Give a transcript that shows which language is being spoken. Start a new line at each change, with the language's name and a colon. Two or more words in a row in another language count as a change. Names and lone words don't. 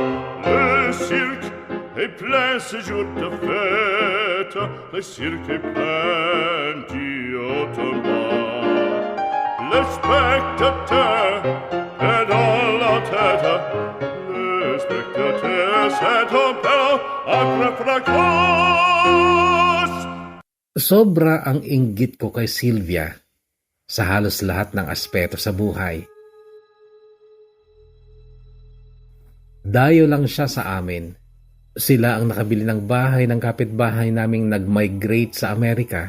French: Le cirque est plein ce jour de fête, le cirque est plein d'automate. Le spectateur est dans la tête, le spectateur c'est un peu précoce.
Filipino: Sobra ang inggit ko kay Sylvia sa halos lahat ng aspeto sa buhay. Dayo lang siya sa amin. Sila ang nakabili ng bahay ng kapitbahay naming nag-migrate sa Amerika.